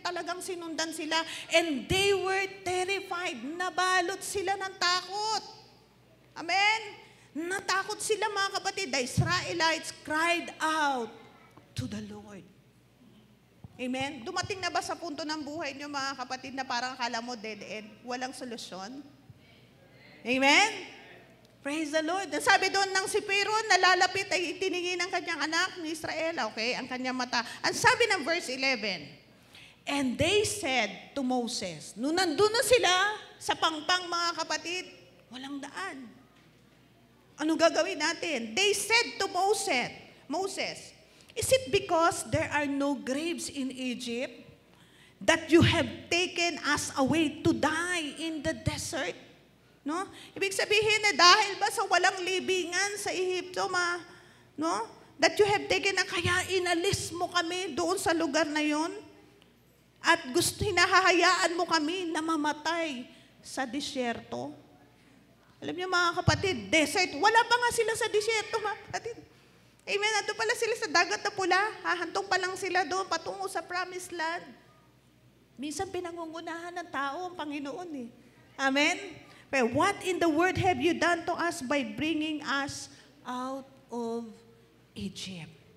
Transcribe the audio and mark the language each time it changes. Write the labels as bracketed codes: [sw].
[tl] Talagang sinundan sila. [en] And they were terrified. [tl] Nabalot sila ng takot. Amen? Natakot sila, mga kapatid. [en] The Israelites cried out to the Lord. Amen? [tl] Dumating na ba sa punto ng buhay niyo, mga kapatid, na parang akala mo [en] dead end? [tl] Walang solusyon? [en] Amen? Praise the Lord. [tl] Sabi doon ng si Pharaoh, nalalapit ay itiningin ng kanyang anak ni Israel. Okay? Ang kanyang mata. Ang sabi ng verse 11, [en] and they said to Moses, [tl] nung nandun na sila sa pangpang, mga kapatid, walang daan. Ano gagawin natin? [en] They said to Moses, is it because there are no graves in Egypt that you have taken us away to die in the desert. [tl] No? Ibig sabihin na dahil ba sa walang libingan sa Ehipto, no? [en] That you have taken [tl] na kaya inalis mo kami doon sa lugar na yon at hinahahayaan mo kami na mamatay sa disyerto. Alam niyo mga kapatid, desert, wala pa nga sila sa disyerto mga kapatid. Amen, nato pala sila sa dagat na pula, hahantong pa lang sila doon patungo sa promised land. Minsan pinangungunahan ng tao ang Panginoon eh. Amen? [en] But what in the world have you done to us by bringing us out of Egypt?